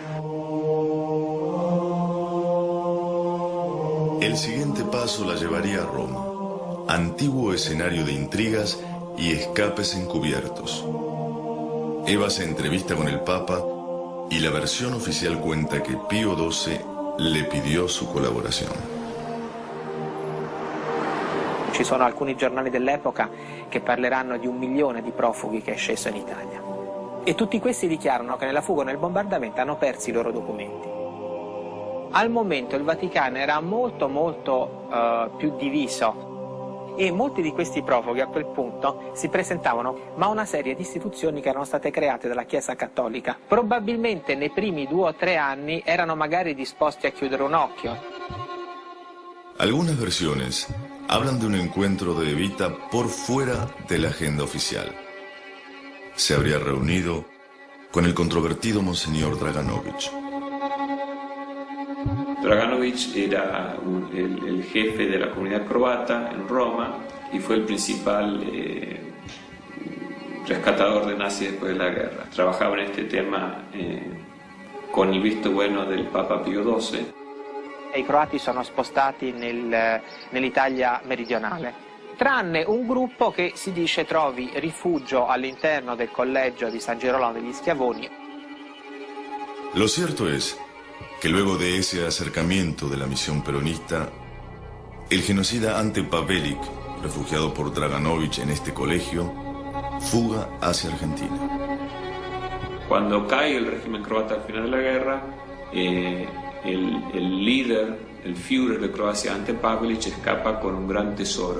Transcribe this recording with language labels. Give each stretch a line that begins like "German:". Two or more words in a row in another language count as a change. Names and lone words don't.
Spanish: El siguiente paso la llevaría a Roma, antiguo escenario de intrigas y escapes encubiertos. Eva se entrevista con el Papa y la versión oficial cuenta que Pío XII le pidió su colaborazione.
Italian: Ci sono alcuni giornali dell'epoca che parleranno di 1 milione di profughi che è sceso in Italia. E tutti questi dichiarano che nella fuga o nel bombardamento hanno perso i loro documenti. Al momento il Vaticano era molto più diviso e molti di questi profughi a quel punto si presentavano ma una serie di istituzioni che erano state create dalla Chiesa Cattolica. Probabilmente nei primi 2 o 3 anni erano magari disposti a chiudere un occhio.
Spanish: Algunas versiones hablan de un encuentro de Evita por fuera de la agenda oficial. Se habría reunido con el controvertido Monseñor Draganovich. Draganovich era el jefe de la comunidad croata en Roma y fue el principal rescatador de nazis después de la guerra. Trabajaba en este tema con el visto bueno del Papa Pio XII.
Italian: I croati sono spostati nell'Italia meridionale, tranne un gruppo che si dice trovi rifugio all'interno del collegio di San Girolamo degli Schiavoni.
Spanish: Lo cierto es que luego de ese acercamiento de la misión peronista, el genocida Ante Pavelić, refugiado por Draganovich en este colegio, fuga hacia Argentina. Cuando cae el régimen croata al final de la guerra, el líder, el Führer de Croacia, Ante Pavelić, escapa con un gran tesoro.